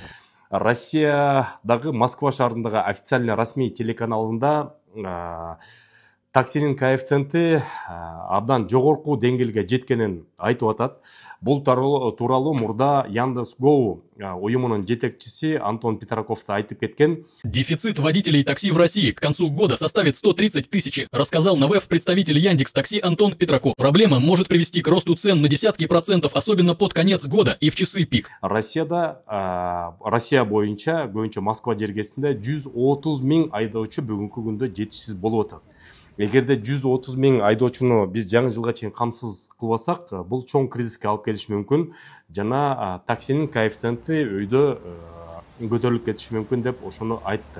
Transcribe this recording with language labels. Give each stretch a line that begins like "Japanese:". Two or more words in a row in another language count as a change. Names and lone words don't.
Kyrgyz: Россиядагы Москва шаарындагы официальный расмий телеканалында таксинин коэффициенти абдан жогорку деңгээлге жеткенин айтып атат. Бул тууралуу мурда Яндекс.Го уюмунун жетекчиси Антон Петраков айтып кеткен.
Russian: Дефицит водителей такси в России к концу года составит 130 тысяч, рассказал на ВЭФ представитель Яндекс.Такси Антон Петраков. Проблема может привести к росту цен на десятки процентов, особенно под конец года и в часы пик.
Kyrgyz: Россия боюнча Москва жергесинде 130 000 айдоочу бүгүнкү күндө жетишсиз болуп атат. Эгерде 130 000 айдоочуну биз жаңы жылга чейин камсыз кылбасак, бул чоң кризиске алып келиши мүмкүн. Жана таксинин коэффициенти өйдө көтөрүлүп кетиши мүмкүн деп ошону айтты.